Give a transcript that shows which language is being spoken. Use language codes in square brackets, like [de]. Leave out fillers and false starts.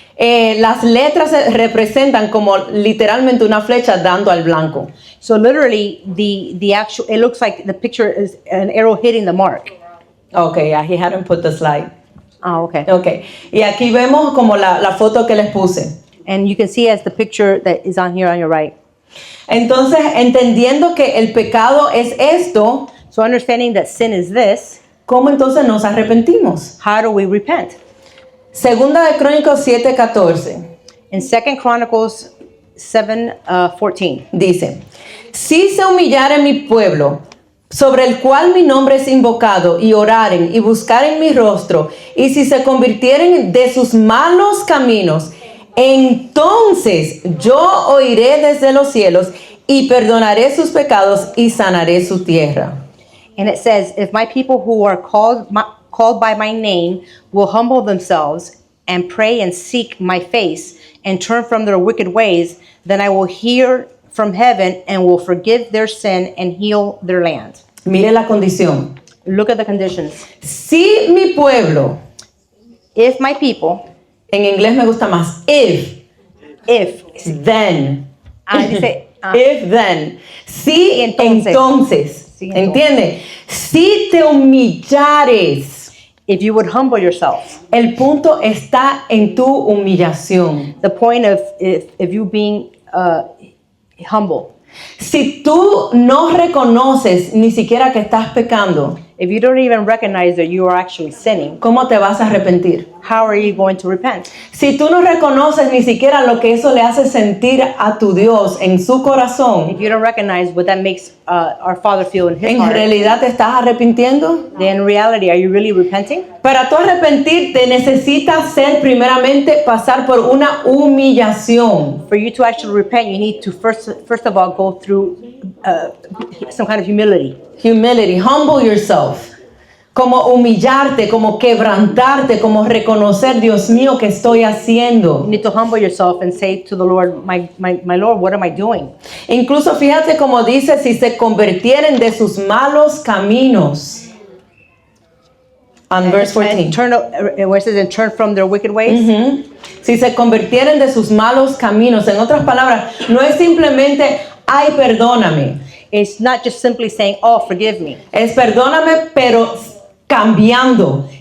[es] las letras se representan como literalmente una flecha dando al blanco. [en] so literally the actual, it looks like the picture is an arrow hitting the mark. Okay, yeah, he hadn't put the slide. Oh, okay. [es] Okay, y aquí vemos como la foto que les puse. [en] And you can see as the picture that is on here on your right. [es] Entonces, entendiendo que el pecado es esto, [en] So understanding that sin is this, [es] ¿cómo entonces nos arrepentimos? [en] how do we repent? [es] Segunda de Crónicos 7:14 [en] In 2 Chronicles 7:14, [es] dice: Si se humillare mi pueblo, sobre el cual mi nombre es invocado, y oraren y buscaren mi rostro, y si se convirtieren de sus malos caminos, entonces yo oiré desde los cielos y perdonaré sus pecados y sanaré su tierra. [en] and it says, if my people who are called by my name will humble themselves and pray and seek my face and turn from their wicked ways, then I will hear from heaven and will forgive their sin and heal their land. [es] Mire la condición. [en] Look at the conditions. [es] Si mi pueblo, [en] If my people, [es] en inglés me gusta más, [en] if, then, [es] dice, [en] if then, [es] si entonces, Sí, entonces. ¿entiende? Si te humillares, [en] if you would humble yourself. [es] el punto está en tu humillación. [en] The point of if you being humble. [es] Si tú no reconoces ni siquiera que estás pecando, [en] If you don't even recognize that you are actually sinning, [es] ¿cómo te vas a arrepentir? [en] how are you going to repent? [es] Si tú no reconoces ni siquiera lo que eso le hace sentir a tu Dios en su corazón, [en] If you don't recognize what that makes our Father feel in His [es] ¿en [en] heart, [es] realidad te estás arrepintiendo? [en] then in reality, are you really repenting? [es] Para tú arrepentirte necesitas ser primeramente pasar por una humillación. [en] For you to actually repent, you need to first of all go through some kind of humility. Humility, humble yourself. [es] Como humillarte, como quebrantarte, como reconocer, Dios mío, ¿qué estoy [en] You [es] haciendo? [en] need to humble yourself and say to the Lord, my Lord, what am I doing? [es] Incluso fíjate como dice, si se convirtieren de sus malos caminos. [en] On verse 14. And turn, where it says, and turn from their wicked ways. [es] Si se convirtieren de sus malos caminos. En otras palabras, no es simplemente, ay, perdóname. [en] It's not just simply saying, oh, forgive me. [es] Es perdóname, pero cambiando.